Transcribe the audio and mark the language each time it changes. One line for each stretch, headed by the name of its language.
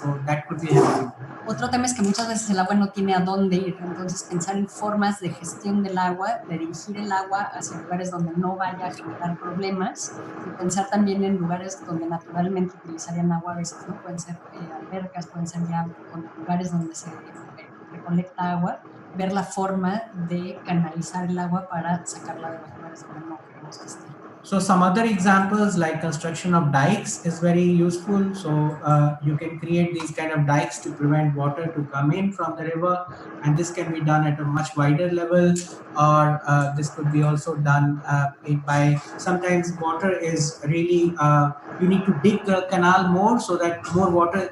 English: So that could be helpful.
Spanish: Otro tema es que muchas veces el agua no tiene a dónde ir, entonces pensar en formas de gestión del agua, de dirigir el agua hacia lugares donde no vaya a generar problemas, y pensar también en lugares donde naturalmente utilizarían agua, a veces no pueden ser albercas, pueden ser ya lugares donde se recolecta agua, ver la forma de canalizar el agua para sacarla de los lugares donde no queremos que esté.
English: So some other examples like construction of dikes is very useful. So you can create these kind of dikes to prevent water to come in from the river, and this can be done at a much wider level, or this could be also done by sometimes water is really you need to dig the canal more so that more water.